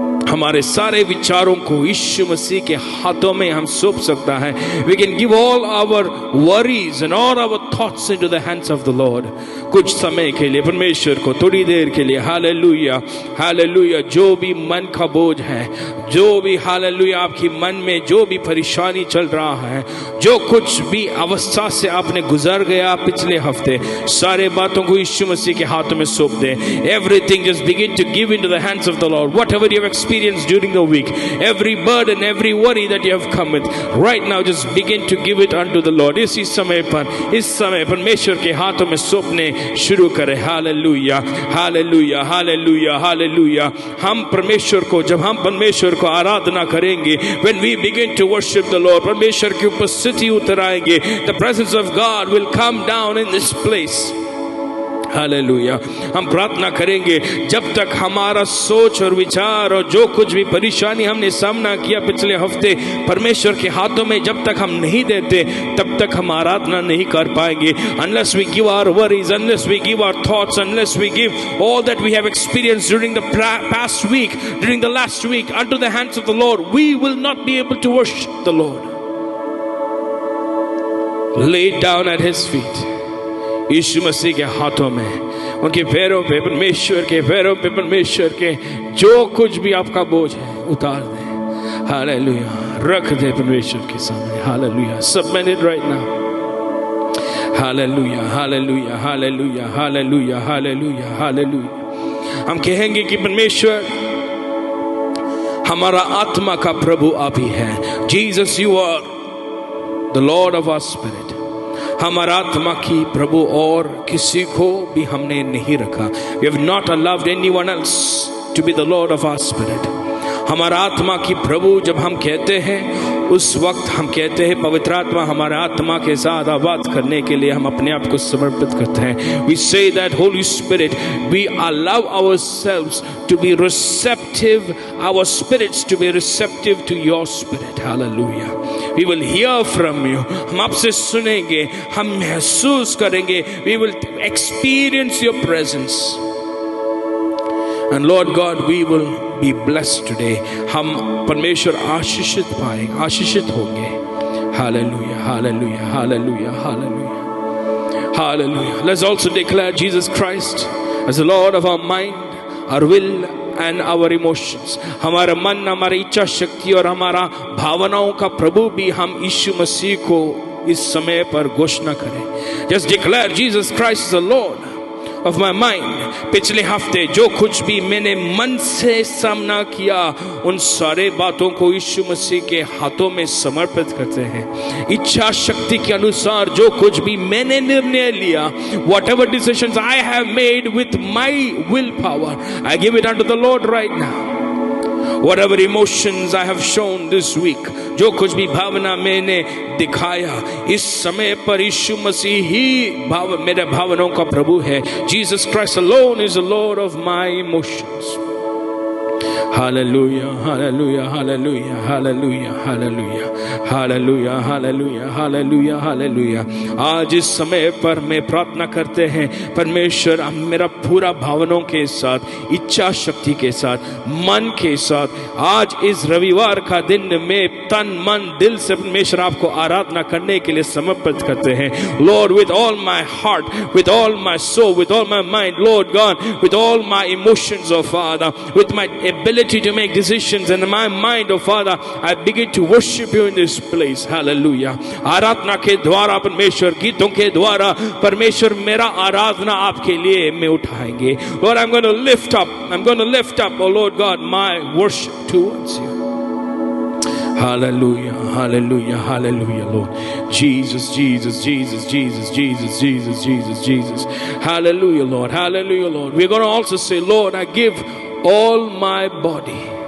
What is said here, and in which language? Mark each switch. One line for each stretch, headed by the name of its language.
Hindi: हमारे सारे विचारों को यीशु मसीह के हाथों में हम सौंप सकता है।
English: We can give all our worries and all our thoughts into the hands of the Lord.
Hindi: कुछ समय के लिए परमेश्वर को थोड़ी देर के लिए हालेलुया हालेलुया जो भी मन का बोझ है, जो भी हालेलुया आपकी मन में जो भी परेशानी चल रहा है, जो कुछ भी अवस्था से आपने गुजर गया पिछले हफ्ते, सारे बातों को यीशु मसीह के हाथों में सौंप दें।
English: Everything just begin to give into the hands of the Lord. Whatever you have experienced during the week, every burden, every worry that you have come with, right now just begin to give it unto the Lord.
Hindi: इस समय परमेश्वर के हाथों में सौंपने शुरू करें। Hallelujah hallelujah hallelujah hallelujah. जब हम परमेश्वर को आराधना करेंगे,
English: when we begin to worship the Lord,
Hindi: परमेश्वर की उपस्थिति उतर आएंगे।
English: The presence of God will come down in this place.
Hindi: Hallelujah. हम प्रार्थना करेंगे जब तक हमारा सोच और विचार और जो कुछ भी परेशानी हमने सामना किया पिछले हफ्ते परमेश्वर के हाथों में जब तक हम नहीं देते, तब तक हम आराधना नहीं कर पाएंगे।
English: Unless we give our worries, unless we give our thoughts, unless we give all that we have experienced during the past week, during the last week unto the hands of the Lord, we will not be able to worship the Lord. Lay it down at His feet.
Hindi: यीशु मसीह के हाथों में, उनके पैरों पे, परमेश्वर के पैरों पे, परमेश्वर के जो कुछ भी आपका बोझ है उतार दें। हालेलुया, रख दे परमेश्वर के सामने। Hallelujah,
English: Submit it right now.
Hindi: Hallelujah hallelujah hallelujah hallelujah hallelujah hallelujah. हम कहेंगे कि परमेश्वर हमारा आत्मा का प्रभु आप ही है।
English: Jesus, you are the Lord of our spirit.
Hindi: हमारा आत्मा की प्रभु और किसी को भी हमने नहीं रखा।
English: We have not allowed anyone else to be the Lord of our spirit.
Hindi: हमारा आत्मा की प्रभु जब हम कहते हैं, उस वक्त हम कहते हैं पवित्र आत्मा हमारे आत्मा के साथ आबाद करने के लिए हम अपने आप को समर्पित करते हैं।
English: We say that Holy Spirit, we allow ourselves to be receptive, our spirits to be receptive to your spirit. Hallelujah. We will hear from you.
Hindi: हम आपसे सुनेंगे, हम महसूस करेंगे।
English: We will experience your presence. And Lord God, we will be blessed today.
Hindi: हम परमेश्वर आशीषित होंगे।
English: Hallelujah, hallelujah, hallelujah, hallelujah, hallelujah. Let's also declare Jesus Christ as the Lord of our mind, our will and our emotions.
Hindi: हमारा मन, हमारी इच्छा शक्ति और हमारा भावनाओं का प्रभु भी हम यीशु मसीह को इस समय पर घोषणा करें।
English: Just declare Jesus Christ is the Lord of my mind.
Hindi: पिछले हफ्ते जो कुछ भी मैंने मन से सामना किया, उन सारे बातों को यीशु मसीह के हाथों में समर्पित करते हैं। इच्छा शक्ति के अनुसार जो कुछ भी मैंने निर्णय लिया,
English: whatever decisions I have made with my willpower, I give it unto the Lord right now. Whatever emotions I have shown this week,
Hindi: जो कुछ भी भावना मैंने दिखाया, इस समय पर यीशु मसीह ही मेरे भावनाओं का प्रभु है।
English: Jesus Christ alone is the Lord of my emotions. Hallelujah, hallelujah, hallelujah, hallelujah, hallelujah, hallelujah, hallelujah, hallelujah, hallelujah.
Hindi: आज इस समय पर मैं प्रार्थना करते हैं परमेश्वर मेरा पूरा भावनाओं के साथ, इच्छा शक्ति के साथ, मन के साथ, आज इस रविवार का दिन में तन मन दिल से परमेश्वर आपको आराधना करने के लिए समर्पित करते हैं।
English: Lord, with all my heart, with all my soul, with all my mind, Lord God, with all my emotions, oh Father, with my ability to make decisions and my mind, oh Father, I begin to worship you in this place. Hallelujah.
Hindi: आराधना के द्वारा परमेश्वर, गीतों के द्वारा परमेश्वर मेरा आराधना आपके लिए मैं उठाएंगे.
English: Lord, I'm going to lift up, oh Lord God, my worship towards you. Hallelujah, hallelujah, hallelujah, Lord. Jesus, Jesus, Jesus, Jesus, Jesus, Jesus, Jesus, Jesus. Hallelujah, Lord. Hallelujah, Lord. We're going to also say, Lord, I give all my body.